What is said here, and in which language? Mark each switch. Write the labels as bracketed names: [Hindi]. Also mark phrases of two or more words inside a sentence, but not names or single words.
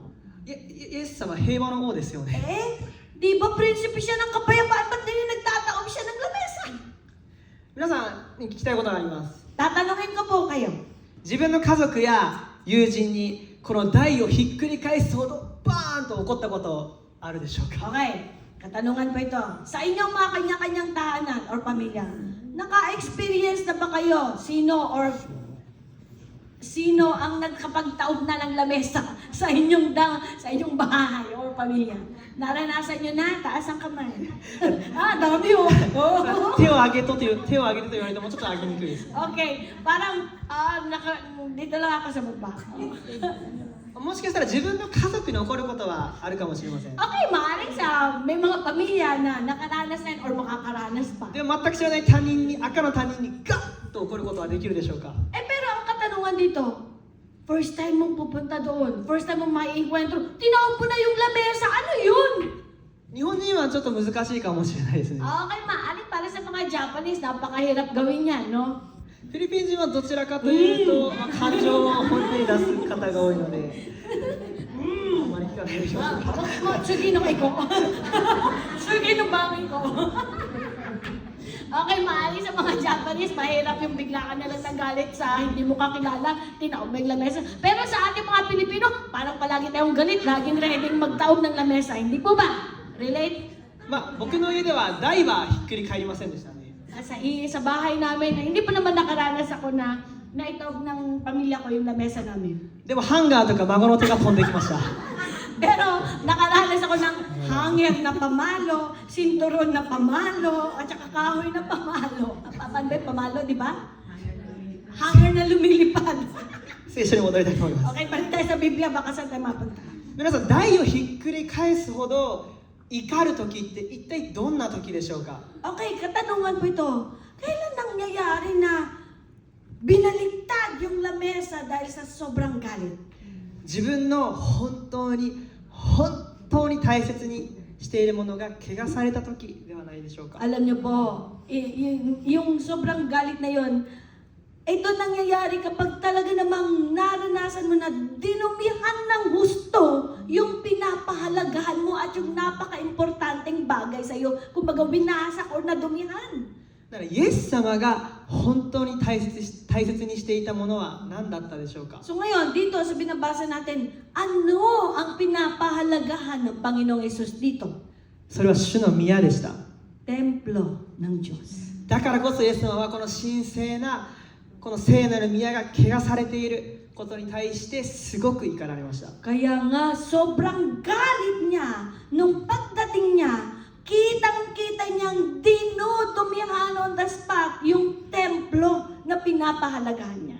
[Japanese] イエス様は平和の王ですよね。 [Filipino] Di ba prinsipe siya ng kapayapaan? Ba't din nagtataob siya ng lamesa? [Japanese] 皆さんに聞きたいことがあります。 [Filipino] Tatanungin ko po kayo. [Japanese] 自分の家族や友人にこの台をひっくり返すほどバーンと怒ったことあるでしょうか？ [Filipino] Okay, katanungan po ito. Sa inyong mga kanya-kanyang tahanan or pamilya, naka-experience na ba kayo? Sino ang nagkapagtaob na ng lamesa sa inyong bahay or pamilya? Naranasan nyo na? Taas ang kamay. Dami oh. [Japanese] 手を挙げてと言われてもちょっと挙げにくいです。 [Filipino] Okay, parang dito lang ako sa baba. [Japanese] もしかしたら自分の家族に起こることはあるかもしれません。 [Filipino] Okay, maaaring may mga pamilya na nakaranas na or makakaranas pa. [Japanese] でも全く知らない他人に、赤の他人にガッと起こることはできるでしょうか？ [Filipino] Pero ang katanungan dito, [English] first time [Filipino] mong pupunta doon, [English] first time [Filipino] mong maienkwentro, tinawag po na yung lamesa, ano yun? [Japanese] 日本人はちょっと難しいかもしれないですね。 [Filipino] Okay, maaaring para sa mga Japanese, napakahirap gawin yan, no? [Japanese] フィリピン人はどちらかというと、感情を本当に出す方が多いので、あんまり聞かないでしょうか。 Sige nung iko. Sige nung bangin ko. [Filipino] Okay, maaaring sa mga Japanese, mahirap yung bigla ka nalang nagalit sa hindi mo kakilala, tinaob ng lamesa. Pero sa ating mga Pilipino, parang palagi tayong galit, laging ready magtaob ng lamesa. Hindi po ba? Relate? [Japanese] まあ、僕の家では台はひっくり返りませんでしたね。 [Filipino] Sa bahay namin, hindi pa naman nakaranas ako na naitaob ng pamilya ko yung lamesa namin. [Japanese] でもハンガーとか孫の手が飛んできました。 [Filipino] Pero nakaranas ako ng hanger na pamalo, sinturon na pamalo, at saka kahoy na pamalo. Papanday pamalo, di ba? Hanger na lumilipad. [Japanese] 聖書に戻りたいと思います。 [Filipino] Okay, balik tayo sa Biblia, baka saan tayo mapunta. [Japanese] 皆さん、台をひっくり返すほど怒る時って一体どんな時でしょうか？ [Filipino] Okay, katanungan po ito. Kailan nangyayari na binaliktad yung lamesa dahil sa sobrang galit? [Japanese] 自分の本当に大切にしているものが汚された時ではないでしょうか？ [Filipino] Alam niyo po, yung sobrang galit na yon, ito nangyayari kapag talaga namang naranasan mo na dinumihan ng gusto yung pinapahalagahan mo at yung napaka-importanteng bagay sa iyo. Kumbaga binasak or nadumihan. [Japanese] だからイエス様が本当に大切にしていたものは何だったでしょうか？ [Filipino] So ngayon, dito sa binabasa natin, ano ang pinapahalagahan ng Panginoong Hesus dito? [Japanese] それは主の宮でした。 [Filipino] Templo ng Diyos. [Japanese] だからこそイエス様はこの神聖なこの聖なる宮が汚されていることに対してすごく怒られました。 [Filipino] Kaya nga, sobrang galit niya nung pagdating niya, kitang-kita niyang dinudumihan [English] on the spot [Filipino] yung templo na pinapahalagahan niya.